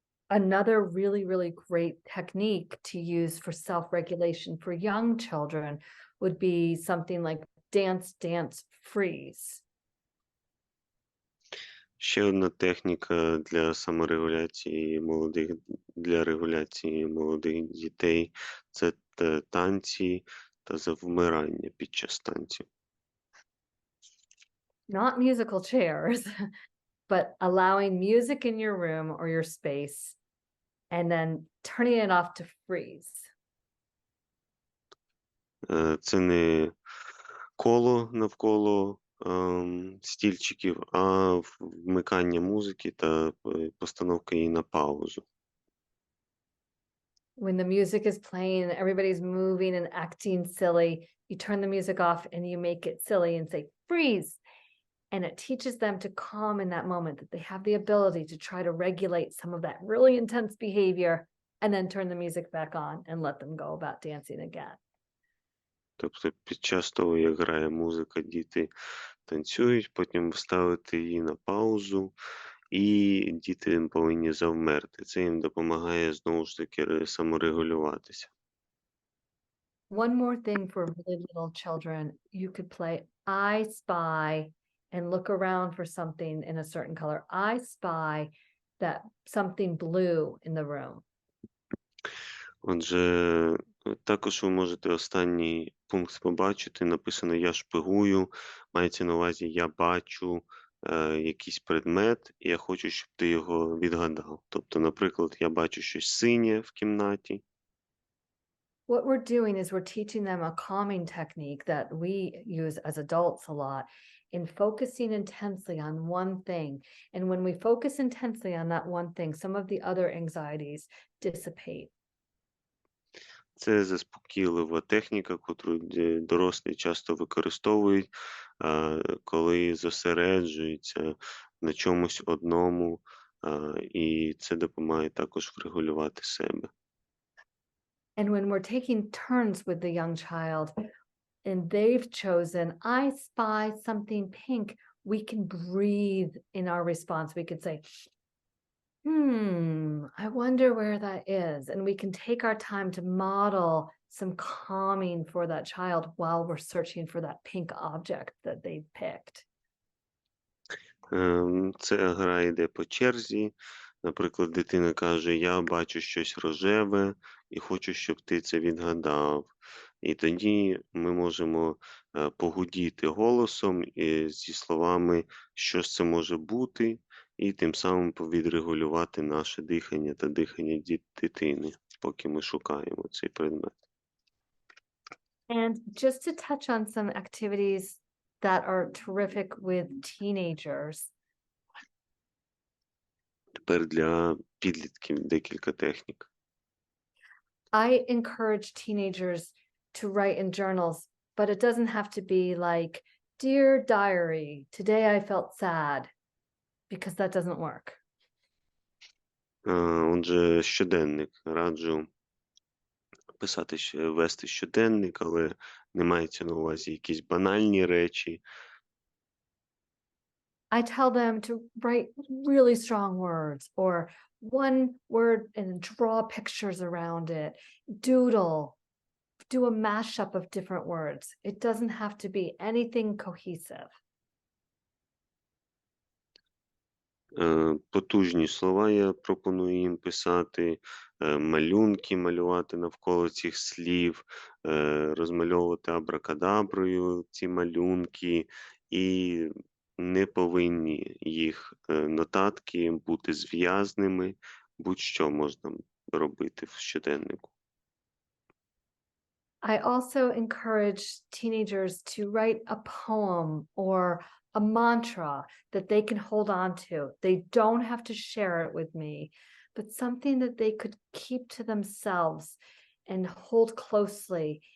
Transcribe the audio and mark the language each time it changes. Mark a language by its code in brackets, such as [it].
[en] Another really great technique to use for self-regulation for young children would be something like dance, dance, freeze. [uk] Ще одна техніка для саморегуляції для регуляції молодих дітей – це танці та завмирання під час танців. [en] Not musical chairs, but allowing music in your room or your space and then turning it off to freeze. [uk] Це не коло навколо стільчиків, а вмикання музики та постановка її на паузу. [en] When the music is playing and everybody's moving and acting silly, you turn the music off and you make it silly and say, freeze. And it teaches them to calm in that moment, that they have the ability to try to regulate some of that really intense behavior and then turn the music back on and let them go about dancing again. [uk] Тобто під час того, як грає музика, діти танцюють, потім вставити її на паузу, і діти повинні завмерти. Це їм допомагає, знову ж таки, саморегулюватися. [en] One more thing for really little children, you could play I spy and look around for something in a certain color. I spy that something blue in the room. [uk] Отже, також ви можете останній пункт побачити. Написано «Я шпигую», мається на увазі «Я бачу якийсь предмет, і я хочу, щоб ти його відгадав». Тобто, наприклад, я бачу щось синє в кімнаті. [en] What we're doing is we're teaching them a calming technique that we use as adults a lot in focusing intensely on one thing. And when we focus intensely on that one thing, some of the other anxieties dissipate. [uk] Це заспокійлива техніка, яку дорослі часто використовують, коли зосереджуються на чомусь одному, і це допомагає також врегулювати себе. [en] And when we're taking turns with the young child and they've chosen, I spy something pink, we can breathe in our response. We could say, I wonder where that is. And we can take our time to model some calming for that child while we're searching for that pink object that they picked. [uk] Це гра йде по черзі. Наприклад, дитина каже, я бачу щось рожеве і хочу, щоб ти це відгадав. І тоді ми можемо погудіти голосом зі словами, що ж це може бути, і тим самим відрегулювати наше дихання та дихання дитини, поки ми шукаємо цей предмет. [en] And just to touch on some activities that are terrific with teenagers. [uk] Тепер для підлітків декілька технік. [en] I encourage teenagers to write in journals, but it doesn't have to be like, dear diary, today I felt sad, because that doesn't work. [uk] Отже, щоденник. Раджу писати, вести щоденник, але не мається на увазі якісь банальні речі. [en] I tell them to write really strong words or one word and draw pictures around it. Doodle, do a mashup of different words. It doesn't have to be anything cohesive. [uk] Потужні слова я пропоную їм писати, малюнки малювати навколо цих слів, розмальовувати абракадаброю ці малюнки, і не повинні їх нотатки бути зв'язними, будь-що можна робити в щоденнику. [en] I also encourage teenagers to write a poem or a mantra that they can hold on to. They don't have to share it with me, but something that they could keep to themselves and hold closely.